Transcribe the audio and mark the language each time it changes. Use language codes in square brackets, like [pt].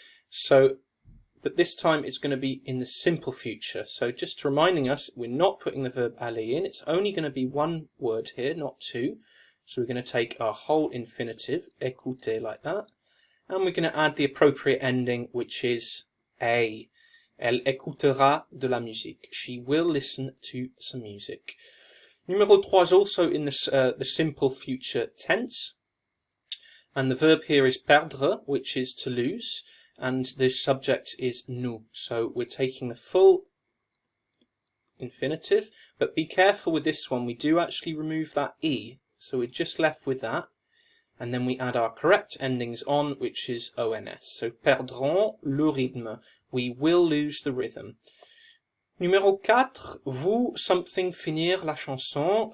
[en] So, but this time it's going to be in the simple future. So just reminding us, we're not putting the verb aller in. It's only going to be one word here, not 2. So we're going to take our whole infinitive, écouter, like that. And we're going to add the appropriate ending, which is a. [fr] Elle écoutera de la musique. [en] She will listen to some music. [fr] Numéro 3 [en] is also in the simple future tense. And the verb here is perdre, which is to lose. And the subject is nous. So we're taking the full infinitive. But be careful with this one. We do actually remove that E. So we're just left with that. And then we add our correct endings on, which is ONS. So [fr] perdrons le rythme. [en] We will lose the rhythm. [fr] Numéro 4, vous [en] something [fr] finir la chanson.